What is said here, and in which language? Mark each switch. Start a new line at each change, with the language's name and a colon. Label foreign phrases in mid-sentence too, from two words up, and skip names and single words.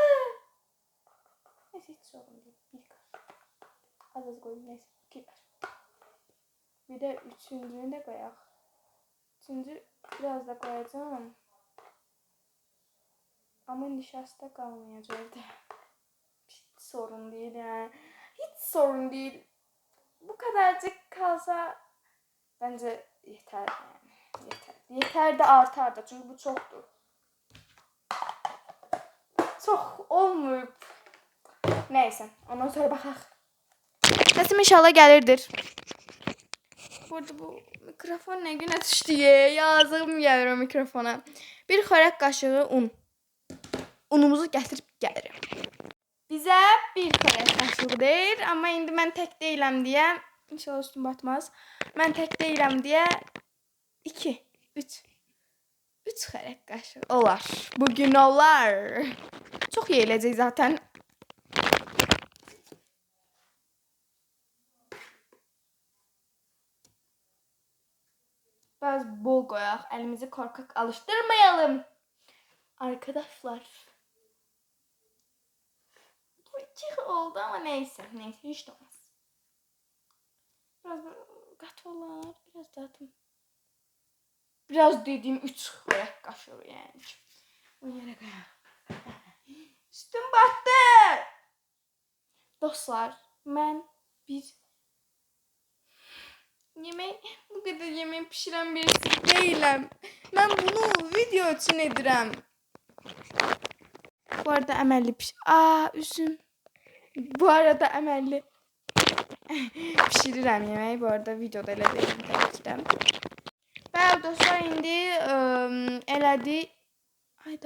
Azerbaijani: Neyse, heç sorun deyil, bir qaş. Az qoyayım, neyse, 2 qaş. Bir də üçüncünü də qoyaq. Üçüncü biraz da qoyacağım. Amma nişasta qalmayacaq da.
Turkish: Hiç sorun değil yani. Hiç sorun değil. Bu kadarcık kalsa bence yeter yani. Yeter. Yeter de artar da çünkü bu çoktur. Çok olmuyor.
Azerbaijani: Neyse, ondan sonra baxaq. Səsim inşallah gəlirdir. Burada bu mikrofon ne güne düşdü yazığım gəlir o mikrofona. Bir xörək qaşığı un. Unumuzu gətirib gəlirim. Bizə bir xörək qaşığıdır, amma indi mən tək deyiləm deyə, inşallah üstüm batmaz. Mən tək deyiləm deyə 2, 3 xörək qaşığı olar. Bugün olar. Çox yeyiləcək zaten. Biraz bol qoyaq, əlimizi korkaq alıştırmayalım.
Turkish: Arkadaşlar. Bu 2 oldu ama neyse. Neyse, hiç de olmaz. Biraz katı olar, biraz da atım. Biraz dediğim 3
Azerbaijani: xörək qaşığı
Turkish: yani.
Azerbaijani: O yere qoyaq. Üstüm battı.
Turkish: Dostlar, mən bir bu kadar yemek pişiren birisi değilim. Ben bunu video için edirəm.
Azerbaijani: Bu arada əməlli üzüm. Bu arada əməlli pişirirəm yemeği. Bu arada videoda elə deyim təbii. Bəli dostlar, indi elədi. Hayda.